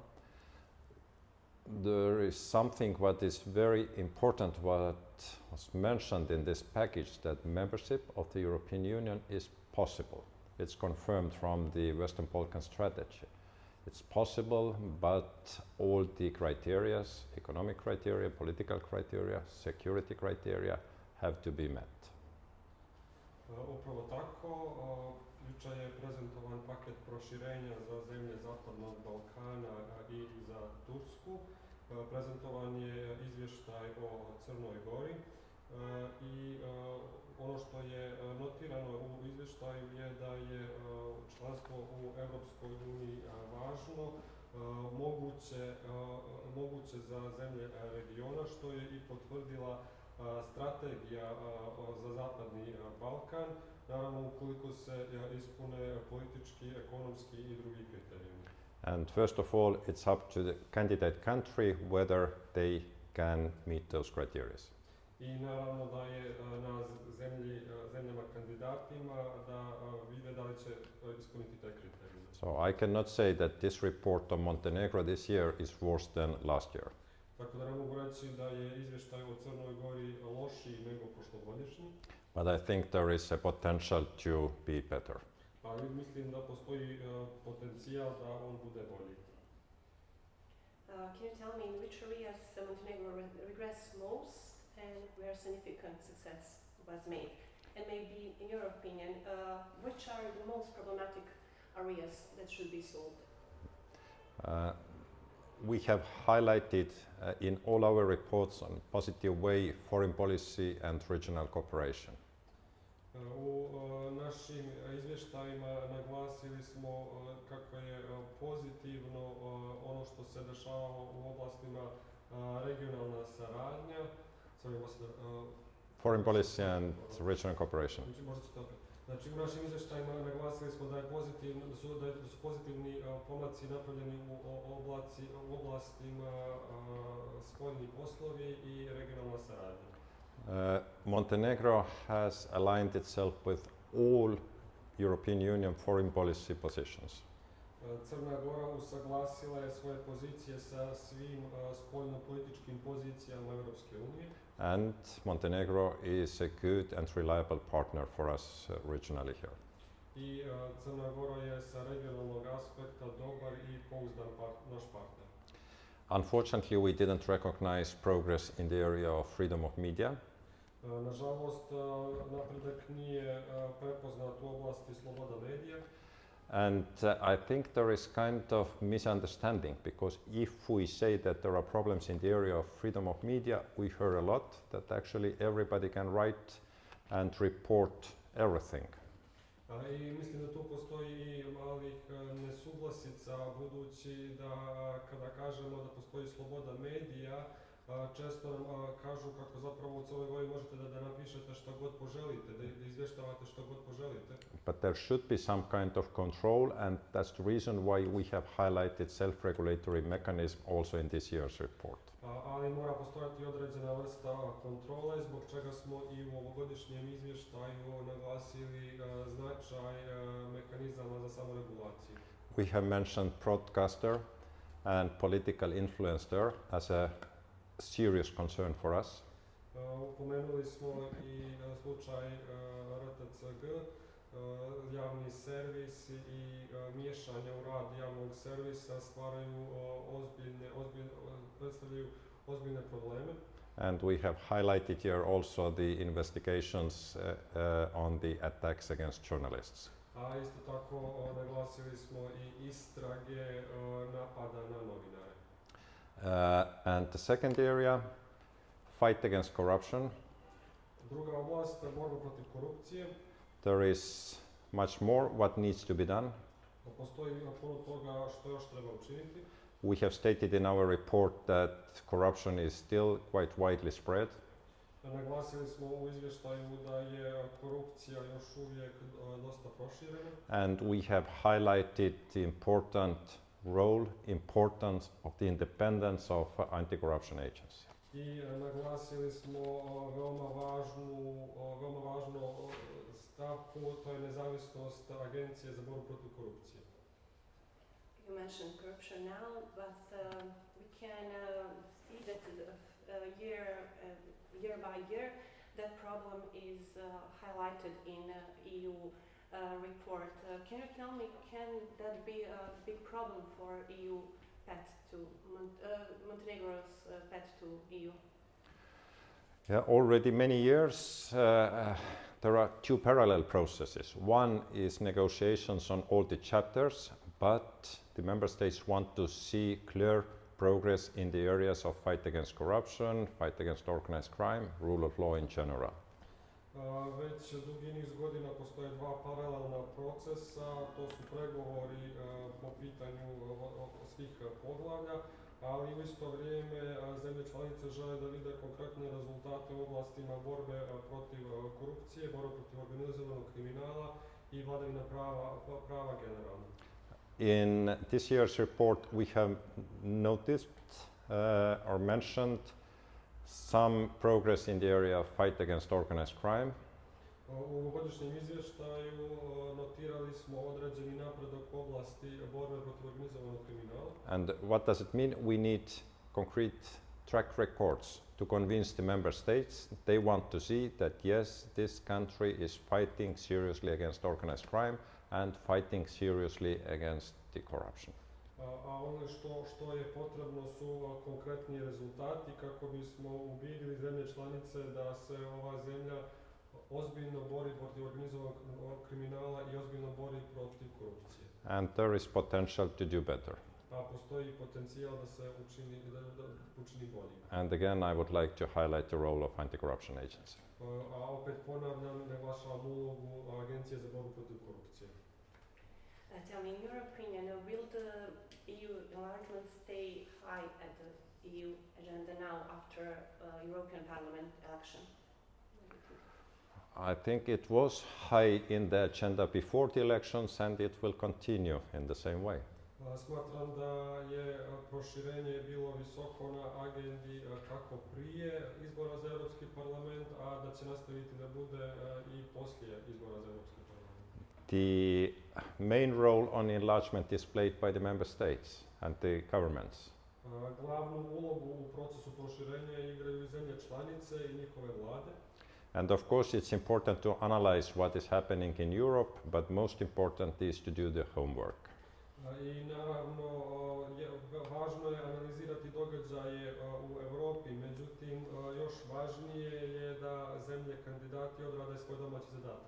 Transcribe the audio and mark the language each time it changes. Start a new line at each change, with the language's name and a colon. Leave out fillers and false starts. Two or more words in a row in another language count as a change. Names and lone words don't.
English: There is something what is very important what was mentioned in this package, that membership of the European Union is possible. It's confirmed from the Western Balkan strategy. It's possible, but all the criteria, economic criteria, political criteria, security criteria have to be met.
Serbian: Upravo tako, jučer je prezentovan paket proširenja za zemlje Zapadnog Balkana i za Tursku. Prezentovan je izvještaj o Crnoj Gori i ono što je notirano u izvještaju je da je članstvo u Europskoj uniji važno, moguće za zemlje regiona, što je i potvrdila strategija za Zapadni Balkan, naravno ukoliko se ispune politički, ekonomski i drugi kriterijumi.
English: And first of all, it's up to the candidate country whether they can meet those criteria.
Serbian: I naravno da je na zemljama kandidatima da vide da li će ispuniti te kriterije.
English: So I cannot say that this report on Montenegro this year is worse than last year.
Serbian: Tako da ne mogu reći da je izvještaj o Crnoj Gori lošiji nego prošlogodišnji.
English: But I think there is a potential to be better.
Serbian: Ali mislim da postoji potencijal da on bude bolji.
English: Can you tell me in which areas Montenegro regrets most and where significant success was made? And maybe, in your opinion, which are the most problematic areas that should be solved? We have highlighted in all our reports on positive way foreign policy and regional cooperation.
Serbian: U našim izvještajima naglasili smo kako je pozitivno ono što se dešavalo u oblastima regionalna saradnja.
English: Foreign policy and regional cooperation.
Serbian: Znači, u našim izvještajima naglasili smo da su pozitivni pomaci napravljeni u oblastima spoljni poslovi i regionalna saradnja.
English: Montenegro has aligned itself with all European Union foreign policy positions.
Serbian: Crna Gora usaglasila je svoje pozicije sa svim spoljno-političkim pozicijama Europske unije.
English: And Montenegro is a good and reliable partner for us regionally here.
Serbian: I Crna Gora je sa regionalnog aspekta dobar i pouzdan naš partner.
English: Unfortunately, we didn't recognize progress in the area of freedom of media.
Serbian: Nažalost, napredak nije prepoznat u oblasti sloboda medija.
English: And I think there is kind of misunderstanding, because if we say that there are problems in the area of freedom of media, we hear a lot that actually everybody can write and report everything.
Serbian: I mislim da tu postoji i malih nesuglasica, budući da kada kažemo da postoji sloboda medija, često nam kažu kako zapravo u Crnoj Gori možete da napišete što god poželite, da izvještavate što god poželite.
English: But there should be some kind of control, and that's the reason why we have highlighted self-regulatory mechanism also in this year's report.
Serbian: Ali mora postojati određena vrsta kontrole, zbog čega smo i u ovogodišnjem izvještaju naglasili značaj mehanizama za samoregulaciju.
English: We have mentioned broadcaster and political influencer as a serious concern for us.
Serbian: Upomenuli smo i slučaj RTCG, javni servis i miješanje u rad javnog servisa predstavljaju ozbiljne probleme.
English: And we have highlighted here also the investigations on the attacks against journalists.
Serbian: A isto tako naglasili smo i istrage napada na novinare.
English: And the second area, fight against corruption.
Serbian: Druga oblast, borba protiv korupcije.
English: There is much more what needs to be done.
Serbian: Postoji puno toga što još treba učiniti.
English: We have stated in our report that corruption is still quite widely spread.
Serbian: Naglasili smo u izvještaju da je korupcija još uvijek dosta proširena.
English: And we have highlighted the importance of the independence of anti-corruption agency.
Serbian: I naglasili smo veoma važnu stavku, to je nezavisnost Agencije za borbu protiv korupcije.
English: You mentioned corruption now, but we can see that year by year that problem is highlighted in EU report. Can you tell me, can that be a big problem for EU path to Montenegro's path to EU? Yeah, already many years there are two parallel processes. One is negotiations on all the chapters, but the member states want to see clear progress in the areas of fight against corruption, fight against organized crime, rule of law in general.
Serbian: Već dugi niz godina postoje dva paralelna procesa, to su pregovori po pitanju svih poglavlja, ali u isto vrijeme zemlje članice žele da vide konkretne rezultate u oblastima borbe protiv korupcije, borbe protiv organizovanog kriminala i vladavine prava generalno.
English: In this year's report we have noticed or mentioned some progress in the area of fight against organized crime.
Serbian: U ovogodišnjem izvještaju notirali smo određeni napredak u oblasti borbe protiv organizovanog kriminala.
English: And what does it mean? We need concrete track records to convince the member states. They want to see that yes, this country is fighting seriously against organized crime and fighting seriously against the corruption.
Serbian: A ono što je potrebno su konkretni rezultati kako bismo ubedili zemlje članice da se ova zemlja ozbiljno bori protiv organizovanog kriminala i ozbiljno bori protiv korupcije.
English: And there is potential to do better.
Serbian: A postoji potencijal da se učini bolje.
English: And again, I would like to highlight the role of anti-corruption agency.
Serbian: A opet ponavljam, naglašavam ulogu Agencije za borbu protiv korupcije.
English: Tell me, in your opinion, will the EU enlargement stay high at the EU agenda now after European Parliament election? I think it was high in the agenda before the elections and it will continue in the same way.
Serbian: Smatram da je proširenje bilo visoko na agendi kako prije izbora za Europski parlament, a da će nastaviti da bude i poslije izbora za Europski parlament.
English: The main role on enlargement is played by the member states and the governments.
Serbian: Glavnu ulogu u procesu proširenja igraju zemlje članice i njihove vlade.
English: And of course it's important to analyze what is happening in Europe, but most important is to do the homework.
Serbian: I naravno važno je analizirati događaje u Europi, međutim još važnije je da zemlje kandidati odrade svoj domaći zadatak.